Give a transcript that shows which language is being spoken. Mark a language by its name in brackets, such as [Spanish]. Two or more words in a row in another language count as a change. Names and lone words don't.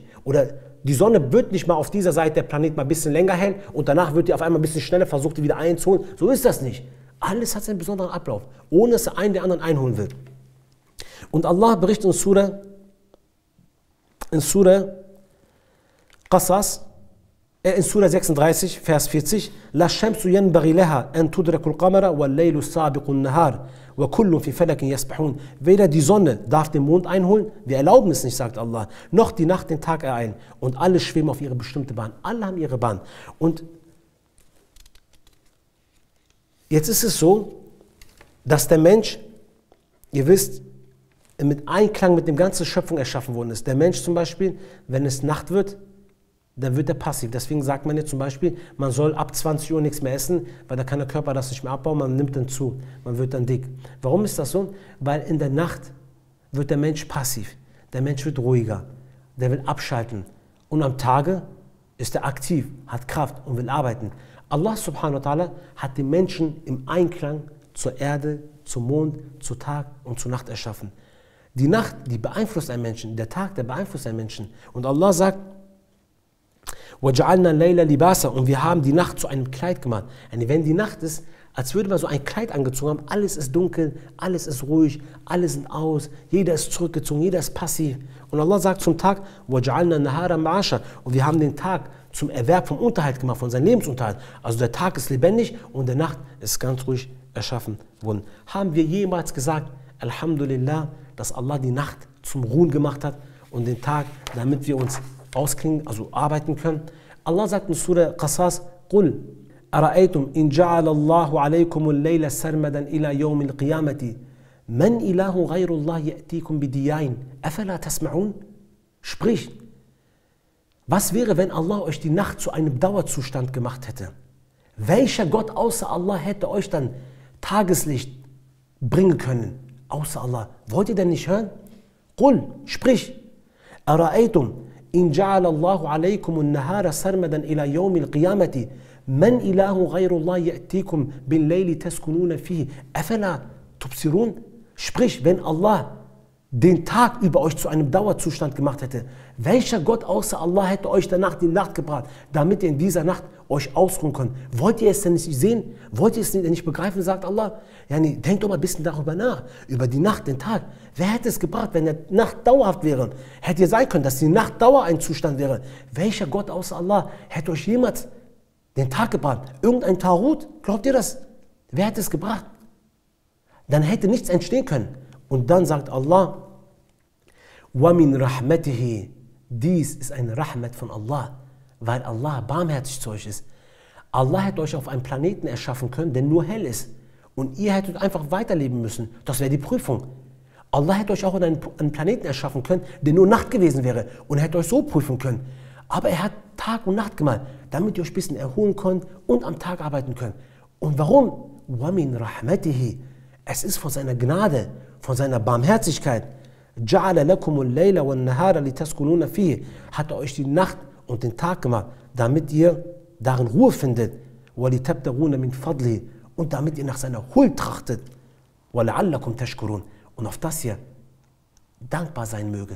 [German] Oder die Sonne wird nicht mal auf dieser Seite der Planet mal ein bisschen länger hell und danach wird die auf einmal ein bisschen schneller, versucht die wieder einzuholen. So ist das nicht. Alles hat seinen besonderen Ablauf, ohne dass der einen den anderen einholen will. Und Allah berichtet in Surah Qasas, in Surah 36, Vers 40, [Arabic] لا الشمس ينبغي لها أن تدرك القمر والليل سابق النهار وكل في فلك يسبحون. [German] Weder die Sonne darf den Mond einholen, wir erlauben es nicht, sagt Allah, noch die Nacht den Tag ereilen. Und alle schweben auf ihre bestimmte Bahn. Alle haben ihre Bahn. Und jetzt ist es so, dass der Mensch, ihr wisst, mit Einklang mit dem ganzen Schöpfung erschaffen worden ist. Der Mensch zum Beispiel, wenn es Nacht wird, dann wird er passiv. Deswegen sagt man jetzt zum Beispiel, man soll ab 20 Uhr nichts mehr essen, weil da kann der Körper das nicht mehr abbauen, man nimmt dann zu, man wird dann dick. Warum ist das so? Weil in der Nacht wird der Mensch passiv, der Mensch wird ruhiger, der will abschalten. Und am Tage ist er aktiv, hat Kraft und will arbeiten. Allah [Arabic] subhanahu wa ta'ala [German] hat den Menschen im Einklang zur Erde, zum Mond, zu Tag und zur Nacht erschaffen. Die Nacht, die beeinflusst einen Menschen, der Tag, der beeinflusst einen Menschen. Und Allah sagt, [Arabic] وَجَعَلْنَا لَيْلَ لِبَاسًا, [German] und wir haben die Nacht zu einem Kleid gemacht. Wenn die Nacht ist, als würde man so ein Kleid angezogen haben, alles ist dunkel, alles ist ruhig, alle sind aus, jeder ist zurückgezogen, jeder ist passiv. Und Allah sagt zum Tag, [Arabic] وَجَعَلْنَا النَّهَارَ مَعَاشًا, [German] und wir haben den Tag zum Erwerb vom Unterhalt gemacht, von seinem Lebensunterhalt. Also der Tag ist lebendig und der Nacht ist ganz ruhig erschaffen worden. Haben wir jemals gesagt, Alhamdulillah, dass Allah die Nacht zum Ruhen gemacht hat und den Tag, damit wir uns ausklingen, also arbeiten können? Allah sagt in Surah Qasas, [Arabic] قُلْ أَرَأَيْتُمْ إِنْ جَعَلَ اللَّهُ عَلَيْكُمُ اللَّيْلَ سَرْمَدًا إِلَى يَوْمِ الْقِيَامَةِ مَنْ إِلَهُ غَيْرُ اللَّهِ يَأْتِيكُمْ بِدِيَاءٍ أَفَلَا تَسْمَعُونَ? [German] Sprich, was wäre, wenn Allah euch die Nacht zu einem Dauerzustand gemacht hätte? Welcher Gott außer Allah hätte euch dann Tageslicht bringen können? Außer Allah. Wollt ihr denn nicht hören? Qul, sprich. [Arabic] أرأيتم إن جعل الله عليكم النهار سرمدا إلى يوم القيامة من إله غير الله يأتيكم بالليل تسكنون فيه أفلا تبصرون? [German] Sprich, wenn Allah den Tag über euch zu einem Dauerzustand gemacht hätte, welcher Gott außer Allah hätte euch danach die Nacht gebracht, damit ihr in dieser Nacht euch ausruhen könnt. Wollt ihr es denn nicht sehen? Wollt ihr es denn nicht begreifen, sagt Allah? Yani, denkt doch mal ein bisschen darüber nach, über die Nacht, den Tag. Wer hätte es gebracht, wenn die Nacht dauerhaft wäre? Hätte ihr sein können, dass die Nacht Dauer ein Zustand wäre? Welcher Gott außer Allah hätte euch jemals den Tag gebracht? Irgendein Tarot? Glaubt ihr das? Wer hätte es gebracht? Dann hätte nichts entstehen können. Und dann sagt Allah, [Arabic] وَمِنْ رَحْمَتِهِ, [German] dies ist ein Rahmat von Allah, weil Allah barmherzig zu euch ist. Allah hätte euch auf einem Planeten erschaffen können, der nur hell ist. Und ihr hättet einfach weiterleben müssen. Das wäre die Prüfung. Allah hätte euch auch in einen Planeten erschaffen können, der nur Nacht gewesen wäre und hätte euch so prüfen können. Aber er hat Tag und Nacht gemalt, damit ihr euch ein bisschen erholen könnt und am Tag arbeiten könnt. Und warum? [Arabic] وَمِنْ رَحْمَتِهِ, [German] es ist von seiner Gnade, von seiner Barmherzigkeit. [Arabic] جَعَلَ لَكُمُ اللَّيْلَ وَالنَّهَارَ لِتَسْكُنُونَ فِيهِ, [German] hat er euch die Nacht und den Tag gemacht, damit ihr darin Ruhe findet. [Arabic] وَلِتَبْتَغُونَ مِنْ فَضْلِهِ, [German] und damit ihr nach seiner Huld trachtet. [Arabic] وَلَعَلَّكُمْ تَشْكُرُونَ, [German] und auf das ihr dankbar sein möget.